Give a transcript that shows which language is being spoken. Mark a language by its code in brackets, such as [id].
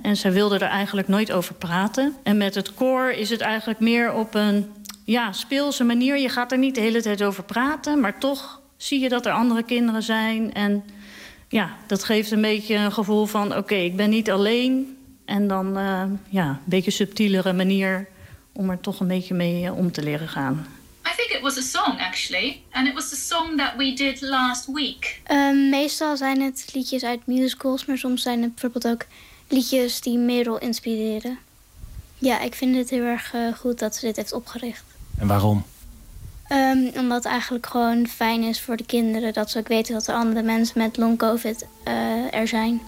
[nl] En zij wilde er eigenlijk nooit over praten. En met het koor is het eigenlijk meer op een speelse manier. Je gaat er niet de hele tijd over praten, maar toch zie je dat er andere kinderen zijn. En ja, dat geeft een beetje een gevoel van, oké, ik ben niet alleen. En dan, een beetje subtielere manier om er toch een beetje mee om te leren gaan. [en] I think it was a song, actually. And it was the song that we did last week. [nl] Meestal zijn het liedjes uit musicals, maar soms zijn het bijvoorbeeld ook liedjes die Merel inspireren. Ja, ik vind het heel erg goed dat ze dit heeft opgericht. En waarom? Omdat het eigenlijk gewoon fijn is voor de kinderen dat ze ook weten dat er andere mensen met long covid er zijn.